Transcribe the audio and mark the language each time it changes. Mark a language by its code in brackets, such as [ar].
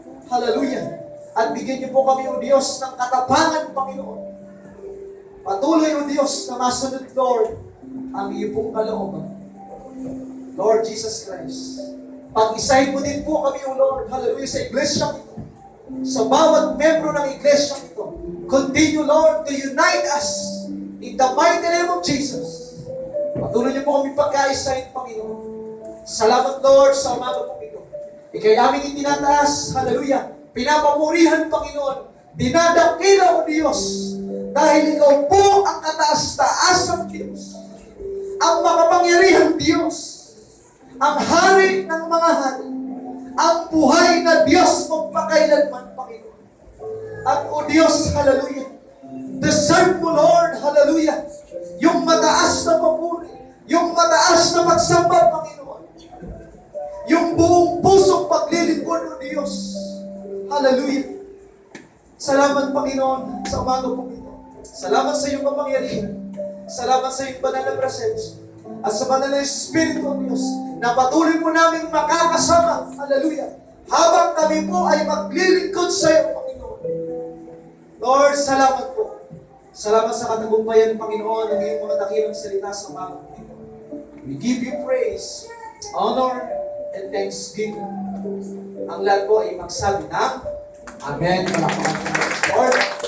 [tl] Hallelujah. At bigyan niyo po kami, O Diyos, ng katapangan, Panginoon. Patuloy, O Diyos, na masunod, Lord, ang iyo pong kalooban. Lord Jesus Christ. Pag-isahin mo din po kami, O Lord, hallelujah, sa iglesia ito. Sa bawat membro ng iglesia ito. [en] Continue, Lord, to unite us in the mighty name of Jesus. [tl] Patuloy niyo po kami pagkaisahin, Panginoon. Salamat, Lord, sa umaga po ito. Ikay aming itinataas, hallelujah, pinapamurihan, Panginoon, dinadakila, O Diyos, dahil ikaw po ang kataas-taasang Diyos, ang makapangyarihang Diyos, ang hari ng mga hari, ang buhay na Diyos magpakailanman, Panginoon. At o Diyos, hallelujah, deserve mo, Lord, hallelujah, yung mataas na papuri, yung mataas na pagsamba, Panginoon. Yung buong pusong paglilingkod, O Diyos. Hallelujah. Salamat, Panginoon, sa umaga, Panginoon. Salamat sa iyong kapangyarihan. Salamat sa iyong banal na presensya. At sa banal na Espiritu, O Diyos, na patuloy mo namin makakasama, hallelujah, habang kami po ay maglilingkod sa iyo, Panginoon. Lord, salamat po. Salamat sa katagumpayan, Panginoon, ng iyong mga dakilang salita sa umaga, Panginoon. [en] We give you praise, honor, and thanksgiving. [tl] Ang lahat po ay magsabi ng Amen. Palakpakan po, Lord.